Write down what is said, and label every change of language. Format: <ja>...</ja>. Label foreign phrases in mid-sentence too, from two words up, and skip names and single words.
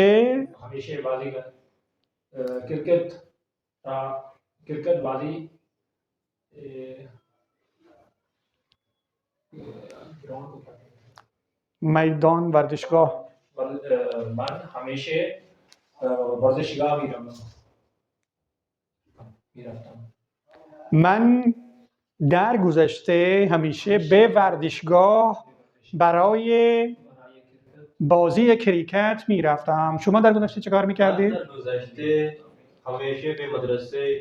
<fa>بازی کریکت بازی میدان ورزشگاه من همیشه ورزشگاه भी من در گذشته همیشه به ورزشگاه برای بازی کریکت میرفتم. شما در گذشته چه کار میکردید؟ در گذشته همیشه به مدرسه</fa>